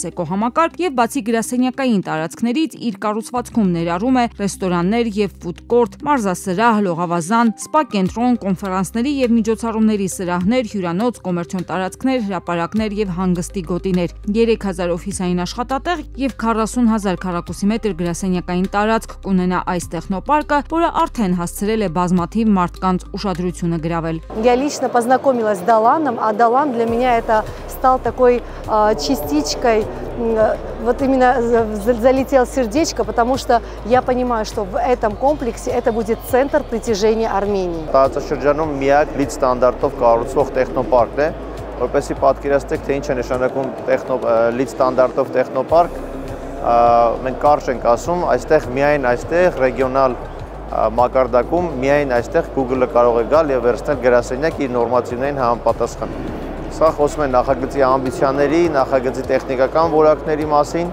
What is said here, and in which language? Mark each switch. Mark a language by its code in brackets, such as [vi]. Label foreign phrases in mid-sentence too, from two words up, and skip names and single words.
[hy] էկոհամակարգ եւ բացի գրասենյակային տարածքներից իր կառուցվածքում ներառում է ռեստորաններ եւ ֆուդ-կորտ, մարզասրահ, լողավազան, սպա կենտրոն, կոնֆերանսների եւ միջոցառումների սրահներ, հյուրանոց, կոմերցիոն տարածքներ, հրապարակներ եւ հանգստի գոտիներ, 3000 օֆիսային աշխատատեղ եւ 40,000 քառակուսի մետր գրասենյակային տարածք կունենա այս տեխնոպարկը, որը արդեն հասցրել է բազմաթիվ մարդկանց ուշադրությունը գրավել։ [ru] Я лично познакомилась с Даланом, а Далан для меня это стал такой частичкой, вот именно залетел в сердечко, потому что я понимаю, что в этом комплексе это будет центр притяжения Армении. [hy] Տարածաշրջանում միակ լիդ ստանդարտով կառուցվող տեխնոպարկն է, որպեսզի պատկերացնեք, թե ինչ է նշանակում լիդ ստանդարտով տեխնոպարկ, մենք կարճ ենք ասում, միայն այստեղ ռեգիոնալ մակարդակում միայն այստեղ Google-ը կարող է գալ եւ վերցնել գրասենյակ իր նորմատիվներին համապատասխան։ Սա խոսում է նախագծի ամբիցիաների, նախագծի տեխնիկական որակների մասին։